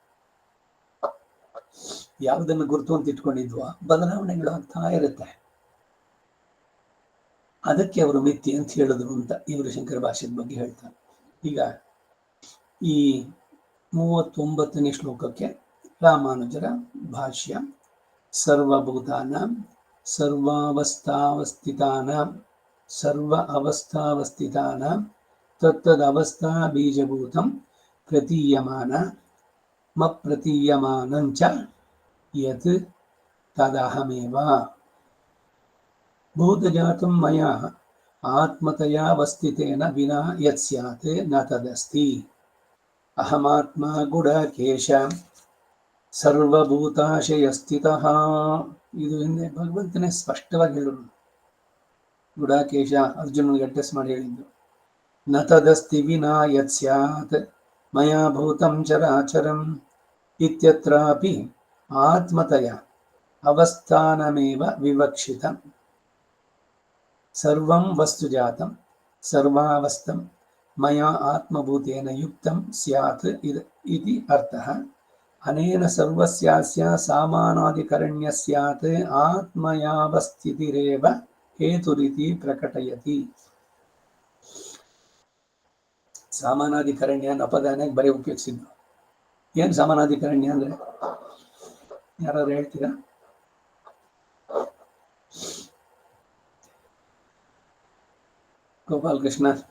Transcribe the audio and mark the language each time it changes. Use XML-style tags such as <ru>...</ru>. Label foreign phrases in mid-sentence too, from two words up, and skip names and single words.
<kn>ಯಾವುದನ್ನು ಗುರುತು ಅಂತ ಇಟ್ಕೊಂಡಿದ್ವೋ ಬದಲಾವಣೆಗಳು ಆಗ್ತಾ ಇರುತ್ತೆ. ಅದಕ್ಕೆ ಅವರು ಮಿಥ್ಯೆ ಅಂತ ಹೇಳಿದ್ರು ಅಂತ ಇವರು ಶಂಕರ ಭಾಷ್ಯದ ಬಗ್ಗೆ ಹೇಳ್ತಾರೆ. ಈಗ ಈ 39ನೇ ಶ್ಲೋಕಕ್ಕೆ ರಾಮಾನುಜರ ಭಾಷ್ಯ.</kn> <sa>ಸರ್ವಭೂತಾನಾಂ ಸರ್ವಾವಸ್ಥಾವಸ್ಥಿತಾನಾಂ ಸರ್ವ ಅವಸ್ಥಾವಸ್ಥಿತಾನಾಂ ತತ್ತದವಸ್ಥಾ ಬೀಜಭೂತಂ ಪ್ರತೀಯಮಾನ ಮಪ್ರತೀಯಮಾನಂಚ ಯತ್ ತದಹಮೇವ ಭೂತಜಾತಂ ಮಯಾ ಆತ್ಮತಯಾವಸ್ಥಿತೇನ ವಿನಾ ಯತ್ ಸ್ಯಾತ್ ನ ತದಸ್ತಿ ಅಹಮಾತ್ಮ ಗುಡಾಕೇಶ ಸರ್ವಭೂತಾಶಯ ಸ್ಥಿತಃ.</sa> <kn>ಇದು ಹಿಂದೆ ಭಗವಂತನೇ ಸ್ಪಷ್ಟವಾಗಿ ಹೇಳಿದ್ರು. ಗುಡಾಕೇಶ ಅರ್ಜುನನಿಗೆ ಅಡ್ರೆಸ್ ಮಾಡಿ ಹೇಳಿದ್ದು.</kn> <sa>ನ ತದಸ್ತಿ ವಿನಾ ಯತ್ ಸ್ಯಾತ್ ಮಯಾ ಭೂತಂ ಚರಾಚರಂ ಇತ್ಯತ್ರಾಪಿ ಆತ್ಮತಯ ಅವಸ್ಥಾನಮೇವ ವಿವಕ್ಷಿತಂ. ಸರ್ವಂ ವಸ್ತುಜಾತಂ ಸರ್ವಾವಸ್ಥಂ ಮಯಾ ಆತ್ಮಭೂತೇನ ಯುಕ್ತಂ ಸ್ಯಾತ್ ಇತಿ ಅರ್ಥಃ. ಅನೇನ ಸರ್ವಸ್ಯಾಸ್ಯ ಸಾಮಾನಾಧಿಕರಣ್ಯ ಸ್ಯಾತ್ ಆತ್ಮಯಾವಸ್ಥಿತಿರೇವ ಹೇತುರಿತಿ ಪ್ರಕಟಯತಿ.</sa> <kn>ಸಾಮಾನಾಧಿಕರಣ್ಯ ಅನ್ನೋ ಪದನಾಗ ಬರೀ ಉಪಯೋಗಿಸಿದ್ರು. ಏನ್ ಸಮಾನಾಧಿಕರಣ್ಯ ಅಂದ್ರೆ ಯಾರು ಹೇಳ್ತೀರಾ? ಗೋಪಾಲ್ ಕೃಷ್ಣ.</kn>